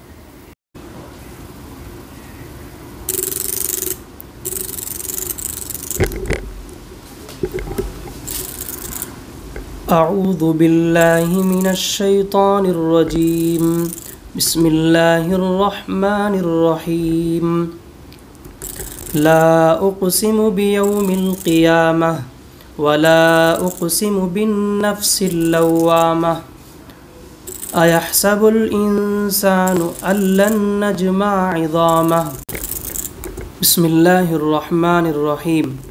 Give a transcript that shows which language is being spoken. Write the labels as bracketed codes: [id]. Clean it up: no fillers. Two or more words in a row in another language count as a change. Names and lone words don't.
[ar] أعوذ بالله من الشيطان الرجيم. بسم الله الرحمن الرحيم. لا أقسم بيوم القيامة ولا أقسم بالنفس اللوامة أيحسب الإنسان أن لن نجمع عظامه. بسم الله الرحمن الرحيم.